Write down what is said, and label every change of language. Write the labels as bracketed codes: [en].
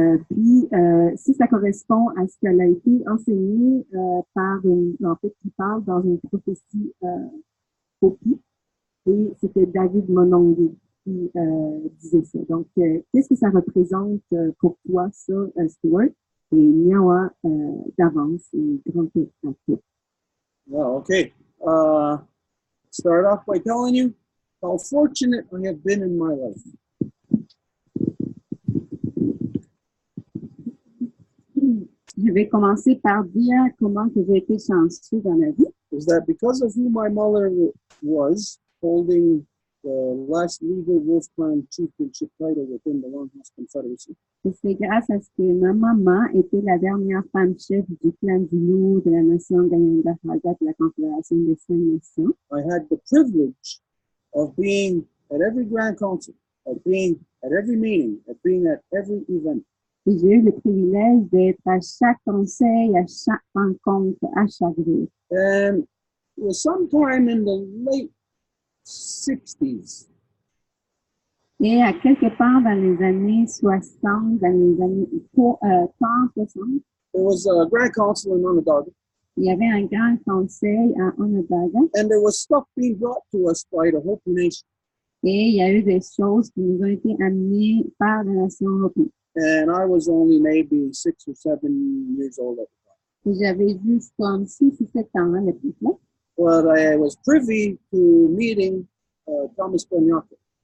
[fr] Puis, si ça correspond à ce qu'elle a été enseigné en fait, qui parle dans une prophétie Hopi, et c'était David Monongi qui disait ça. Donc, qu'est-ce que ça représente pour toi, ça, Stuart? Et Niawa d'avance et Grande Paix à toi. [en] Well, okay. start off by telling you how fortunate I have been in my life. [fr] Je vais commencer par dire comment que j'ai été chanceux dans la vie. [en] Is that because of who my mother was, holding the last legal wolf clan chieftainship title within the Longhouse Confederacy. [fr] Et c'est grâce à ce que ma maman était la dernière femme chef du clan du loup de la nation gagnante de la Confédération des 5 Nations. [en] I had the privilege of being at every Grand Council, of being at every meeting, of being at every event. [fr] Et j'ai eu le privilège d'être à chaque conseil, à chaque rencontre, à chaque jour. [en] And it was sometime in the late 60s. [fr] Et à quelque part dans les années 60, dans les années 30, 60, [en] There was a Grand Council in Onondaga, [fr] il y avait un grand conseil à Onondaga [en] and there was stuff being brought to us by the Hopi Nation. [fr] et il y a eu des choses qui nous ont été amenées par la nation Hopi. [en] And I was only maybe 6 or 7 years old at the time. [fr] Et j'avais juste comme 6 ou 7 ans à l'époque là. [en] But I was privy to meeting Thomas Banyaka.